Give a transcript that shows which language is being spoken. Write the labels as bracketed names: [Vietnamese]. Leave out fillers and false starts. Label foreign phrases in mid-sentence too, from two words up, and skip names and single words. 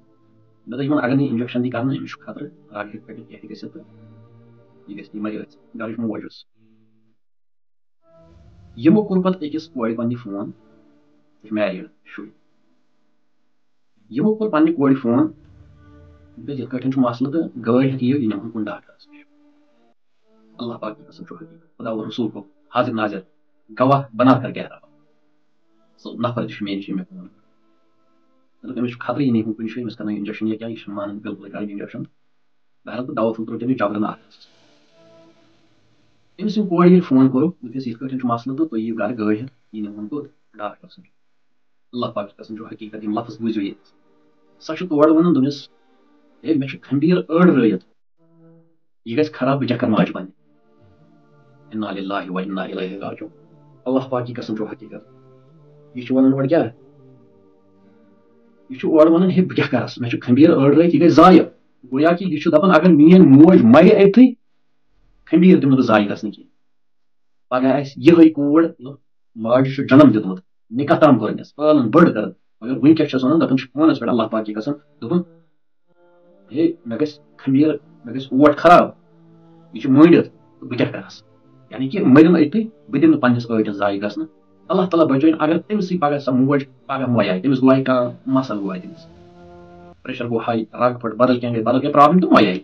[Kashmiri] مےٚ دوٚپ یِمن اگر نہٕ اِنجکشن دی کرنہٕ أمِس چھُ خطرٕ رگ ہیٚکہِ پھٔٹِتھ کیٚنٛہہ ہیٚکہِ گٔژھِتھ تہٕ یہِ گژھِ یہِ مرِ أتھۍ. گرٕچ موج ٲس. یِمو کوٚر پتہٕ أکِس کورِ پننہِ فون. سۄ چھِ میریٖڈ شُرۍ. یِمو کوٚر پننہِ کورِ فون دوٚپُس یِتھ کٲٹھۍ چھُ مسلہٕ تہٕ گٲڑۍ ہیٚتھ یِیِو یہِ نِمہون کُن ڈاکٹرس نِش. [Urdu] اللہ پاک کی قسم [Kashmiri] چھُ حقیٖقت. [Urdu] خدا و رسول کو حاضر ناظر گواہ بنا کر کہہ رہا ہوں. [Kashmiri] سُہ نفر تہِ چھُ مےٚ نِش مےٚ فون کران. مطلب أمِس چھُ خطرٕ یہِ نِمہون کُنہِ جایہِ أمِس کرنٲیِو اِنجکشن یا کیٛاہ یہِ چھُنہٕ مانان بِلکُلٕے کَرٕنۍ اِنجکشن. بہرحال تہٕ دوا پھوٚل ترٛوو تٔمِس جبرن اَتھس. أمِس ییٚمہِ کورِ ییٚلہِ فون کوٚرُکھ دوٚپُس یِتھ کٲٹھۍ چھُ مسلہٕ تہٕ تُہۍ یِیِو گرٕ گٲڑۍ ہٮ۪تھ یہِ نِمہون کوٚت ڈاکٹرس نِش. [Urdu] اللہ پاک کی قسم [Kashmiri] چھُ حقیٖقت یِم لفظ بوٗزِو ییٚتہِ. سۄ چھِ تورٕ وَنان دوٚپمِس ہے مےٚ چھُ کھنٛبیٖر أڑ رٲیِتھ یہِ گژھِ خراب بہٕ کیٛاہ کرٕ ماجہِ پننہِ. [Arabic] اِنا لِلٰهِ و اِنا اِلَیْهِ راجعوٗن. [Urdu] اللہ پاک کی قسم [Kashmiri] چھُ حقیٖقت. یہِ چھُ وَنان اورٕ کیٛاہ یہِ چھُ اورٕ وَنان ہے بہٕ کیٛاہ کرس مےٚ چھُ کھنٛبیٖر أڑ رٲیِتھ یہِ گژھِ ضایہِ. گویا کہِ یہِ چھُ دپان اگر میٲنۍ موج مرِ أتتھٕے کھنٛبیٖر دِمہٕ نہٕ بہٕ ضایہِ گژھنہٕ کینٛہہ. پگاہ آسہِ یِہے کوٗر ماجہِ چھُ جنم دیُتمُت نِکاح تام کوٚرنس پالن بٔڑ کٔرٕن مگر وٕنکیٚس چھس ونان دپان چھُ فونس پٮ۪ٹھ [Urdu] اللہ پاک کی قسم [Kashmiri] دوٚپُن ہے مےٚ گژھِ کھنٛبیٖر مےٚ گژھِ اوٹ خراب یہِ چھُ مٲنڈِتھ تہٕ بہٕ کیٛاہ کرس. یعنی کہِ مٔرِن أتتھٕے بہٕ دِمہٕ نہٕ پننِس ٲٹِس ضایہِ گژھنہٕ. اللہ تعالیٰ بچٲیِن اگر تٔمسٕے پگاہ سۄ موج پگاہ مویایہِ تٔمِس گوٚوایہِ کانٛہہ مسلہٕ گوٚوایہِ تٔمِس پریشر گوٚو ہاے رگ پھٔٹ بدل کینٛہہ گٔے بدل کینٛہہ پرابلم تہٕ مویایہِ.